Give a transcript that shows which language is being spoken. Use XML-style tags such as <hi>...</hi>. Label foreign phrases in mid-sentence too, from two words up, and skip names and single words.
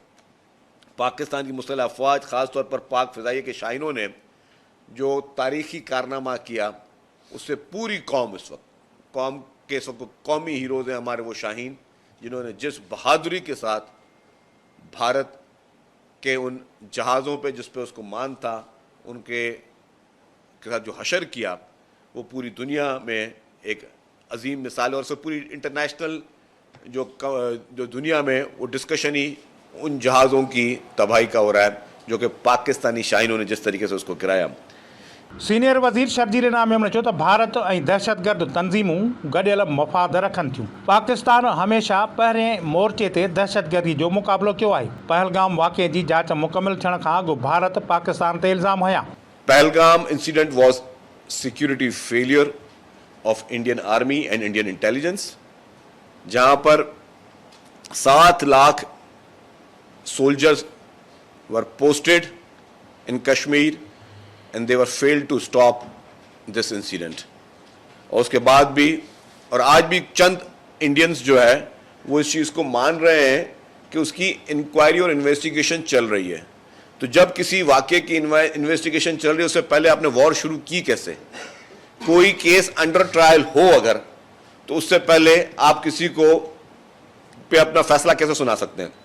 <ur>پاکستان کی مسلح افواج، خاص طور پر پاک فضائیہ کے شاہینوں نے جو تاریخی کارنامہ کیا، اس سے پوری قوم اس وقت قوم کے سب قومی ہیروز ہیں ہمارے وہ شاہین، جنہوں نے جس بہادری کے ساتھ بھارت کے ان جہازوں پہ جس پہ اس کو مان تھا، ان کے ساتھ جو حشر کیا، وہ پوری دنیا میں ایک عظیم مثال ہے. اور سب پوری انٹرنیشنل جو دنیا میں وہ ڈسکشن ہی ان جہازوں کی تباہی کا ہو رہا ہے، جو کہ پاکستانی شاہینوں نے جس طریقے سے اس کو گرایا.</ur> <sd>سينيئر وزير شرجيل انعام نے چيو ته ڀارت ۽ دهشتگرد تنظيمون گڏيل مفاد رکن ٿيون. پاڪستان هميشه پهرين مورچي تي دهشتگردي جو مقابلو ڪيو آهي. پهلگام واقعي جي جانچ مڪمل ٿيڻ کان اڳ ڀارت پاڪستان تي الزام هيا.</sd> <en>Pahalgam incident was security failure of Indian Army and Indian intelligence,</en> <ur>جہاں پر</ur> <en>7 lakh soldiers were posted in Kashmir and they were failed to stop this incident।</en> <ur>اور اس کے بعد بھی اور آج بھی چند انڈینز جو ہے وہ اس چیز کو مان رہے ہیں کہ اس کی انکوائری اور انویسٹیگیشن چل رہی ہے. تو جب کسی واقعے کی انویسٹیگیشن چل رہی ہے، اس سے پہلے آپ نے وار شروع کی کیسے? کوئی کیس</ur> <en>under trial</en> <ur>ہو اگر، تو اس سے پہلے آپ کسی کو پہ اپنا فیصلہ کیسے سنا سکتے ہیں?</ur>